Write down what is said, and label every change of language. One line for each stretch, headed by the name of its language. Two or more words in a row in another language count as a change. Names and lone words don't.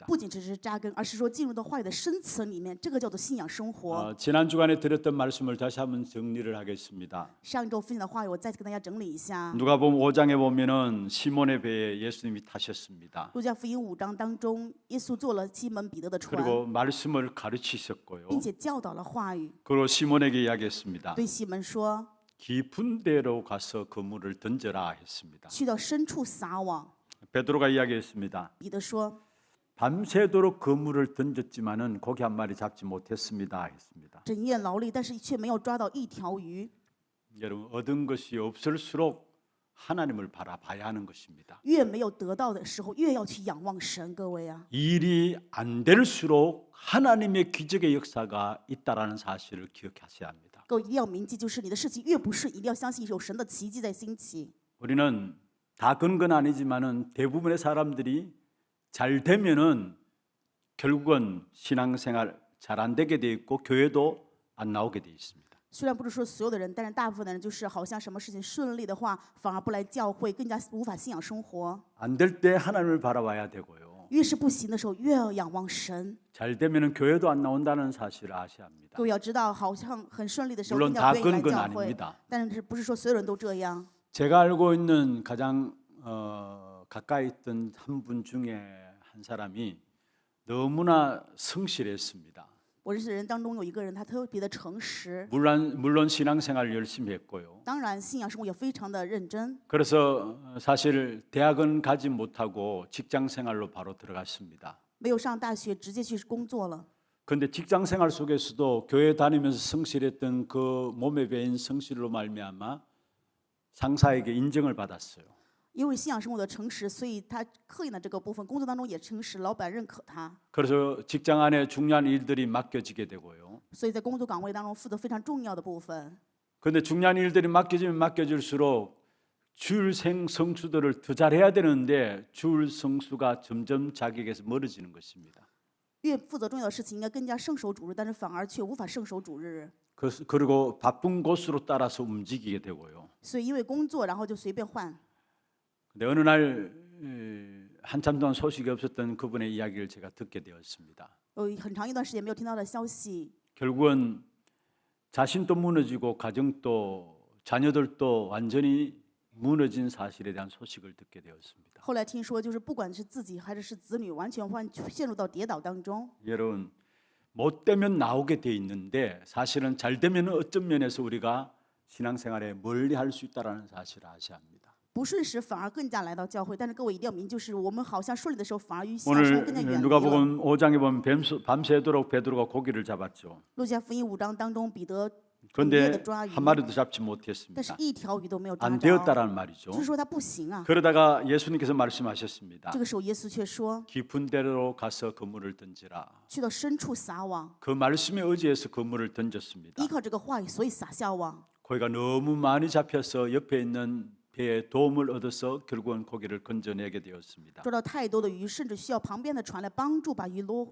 Chinese: 不仅只是扎根，而是说进入到话语的深层里面，这个叫做信仰生活。
Korean: 지난 주간에 드렸던 말씀을 다시 한번 정리를 하겠습니다.
Chinese: 上一周分享的话语，我再次跟大家整理一下。
Korean: 누가복음 5장에 보면은 시몬의 배에 예수님이 타셨습니다.
Chinese: 路加福音5章当中，耶稣坐了西门彼得的船，
Korean: 그리고 말씀을 가르치셨고요.
Chinese: 并且教导了话语，
Korean: 그리고 시몬에게 이야기했습니다.
Chinese: 对西门说
Korean: 깊은 데로 가서 그물을 던져라 했습니다.
Chinese: 去到深处撒网。
Korean: 베드로가 이야기했습니다.
Chinese: 彼得说
Korean: 밤새도록 그물을 던졌지만은 고기 한 마리 잡지 못했습니다 했습니다.
Chinese: 整夜劳力，但是却没有抓到一条鱼。
Korean: 여러분 얻은 것이 없을수록 하나님을 바라봐야 하는 것입니다.
Chinese: 越没有得到的时候，越要去仰望神。各位啊，
Korean: 일이 안 될수록 하나님의 기적의 역사가 있다라는 사실을 기억하셔야 합니다.
Chinese: 各位一定要铭记，就是你的事情越不顺，一定要相信有神的奇迹在兴起。
Korean: 우리는 다 그런 건 아니지만은 대부분의 사람들이 잘 되면은 결국은 신앙생활 잘 안 되게 돼 있고 교회도 안 나오게 돼 있습니다.
Chinese: 虽然不是说所有的人，但是大部分的人就是好像什么事情顺利的话，反而不来教会，更加无法信仰生活。
Korean: 안 될 때 하나님을 바라봐야 되고요.
Chinese: 越是不行的时候，越要仰望神。
Korean: 잘 되면은 교회도 안 나온다는 사실을 아셔야 합니다.
Chinese: 各位要知道，好像很顺利的时候，
Korean: 물론
Chinese: 更加
Korean: 다
Chinese: 不愿意
Korean: 그런
Chinese: 来
Korean: 건
Chinese: 教会，
Korean: 아닙니다.
Chinese: 但是不是说所有人都这样？
Korean: 제가 알고 있는 가장 가까이 있던 한 분 중에 한 사람이 너무나 성실했습니다.
Chinese: 我认识的人当中有一个人，他特别的诚实，
Korean: 물론 신앙생활을 열심히 했고요.
Chinese: 当然信仰生活也非常的认真。
Korean: 그래서 사실 대학은 가지 못하고 직장생활로 바로 들어갔습니다.
Chinese: 没有上大学，直接去工作了。
Korean: 그런데 직장생활 속에서도 교회 다니면서 성실했던 그 몸에 배인 성실로 말미암아 상사에게 인정을 받았어요.
Chinese: 因为信仰生活的诚实，所以他刻意的这个部分工作当中也诚实，老板认可他，
Korean: 그래서 직장 안에 중요한 일들이 맡겨지게 되고요.
Chinese: 所以在工作岗位当中负责非常重要的部分。
Korean: 그런데 중요한 일들이 맡겨지면 맡겨질수록 줄 성수들을 더 잘해야 되는데 줄 성수가 점점 자기에게서 멀어지는 것입니다.
Chinese: 越负责重要的事情，应该更加圣守主日，但是反而却无法圣守主日。
Korean: 그리고 바쁜 곳으로 따라서 움직이게 되고요.
Chinese: 所以因为工作，然后就随便换。
Korean: 근데 어느 날 한참 동안 소식이 없었던 그분의 이야기를 제가 듣게 되었습니다.
Chinese: 有很长一段时间没有听到的消息，
Korean: 결국은 자신도 무너지고 가정도 자녀들도 완전히 무너진 사실에 대한 소식을 듣게 되었습니다.
Chinese: 后来听说，就是不管是自己还是子女，完全陷入到跌倒当中。
Korean: 여러분 못 되면 나오게 돼 있는데 사실은 잘 되면 어떤 면에서 우리가 신앙생활에 멀리할 수 있다라는 사실을 아셔야 합니다.
Chinese: 不顺时反而更加来到教会，但是各位一定要明，就是我们好像顺利的时候，反而与信仰生活
Korean: 오늘
Chinese: 更加远离了。
Korean: 누가복음 5장에 보면 밤새도록 베드로가 고기를 잡았죠.
Chinese: 路加福音5章当中，彼得
Korean: 그런데
Chinese: 的抓鱼，
Korean: 한 마리도 잡지
Chinese: 但是
Korean: 못했습니다.
Chinese: 一条鱼都没有抓
Korean: 안
Chinese: 着，
Korean: 되었다라는 말이죠.
Chinese: 就是说他不行啊。
Korean: 그러다가 예수님께서 말씀하셨습니다.
Chinese: 这个时候耶稣却说，
Korean: 깊은 데로 가서 그물을 던지라.
Chinese: 去到深处撒网，
Korean: 그 말씀에 의지해서 그물을 던졌습니다.
Chinese: 依靠这个话语，所以撒下网。
Korean: 고기가 너무 많이 잡혀서 옆에 있는 배에 도움을 얻어서 결국은 고기를 건져내게 되었습니다.
Chinese: 抓到太多的鱼，甚至需要旁边的船来帮助把鱼拖